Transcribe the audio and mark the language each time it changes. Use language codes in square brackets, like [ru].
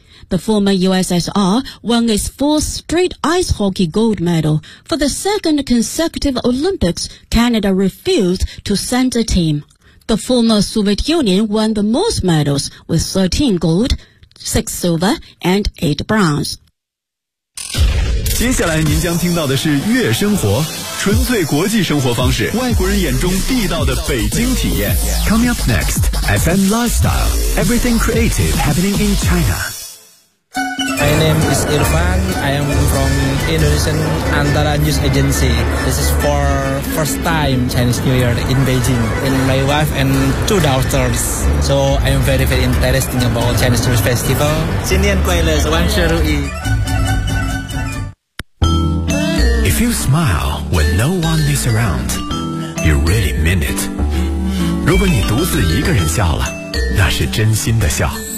[en] The former USSR won its 4th straight ice hockey gold medal. For the 2nd consecutive Olympics, Canada refused to send a team. The former Soviet Union won the most medals with 13 gold, 6 silver, and 8 bronze. [zh] 接下来您将听到的是悦生活，纯粹国际生活方式，外国人眼中地道的北京体验。 [en] Coming up next, FM Lifestyle, everything creative happening in China. My name is Irfan. I am from Indonesian Antara News Agency. This is for first time Chinese New Year in Beijing. And my wife and 2 daughters. So I am very, very interested about Chinese New Year Festival. [zh] 新年快乐，万事如意。 [en] If you smile when no one is around, you really mean it. [zh] 如果你独自一个人笑了，那是真心的笑。